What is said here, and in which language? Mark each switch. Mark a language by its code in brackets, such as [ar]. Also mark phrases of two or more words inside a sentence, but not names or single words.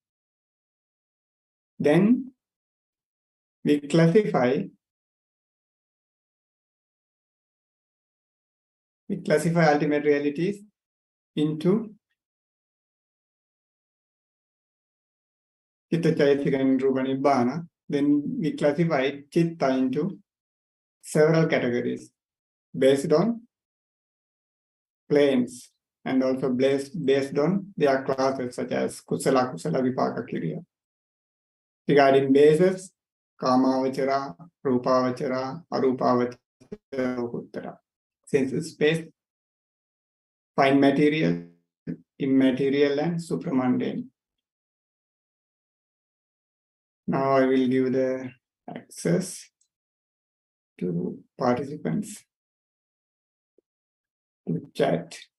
[en] Then we classify ultimate realities into Citta, Cetasika and Rupa Nibbana. Then we classify Citta into several categories based on planes and also based on their classes such as Kusala, Vipaka, Kriya. Regarding bases, Kamavachara, Rupavachara, Arupavachara, Lokuttara. Sense space, fine material, immaterial and supramundane. Now I will give the access to participants to chat.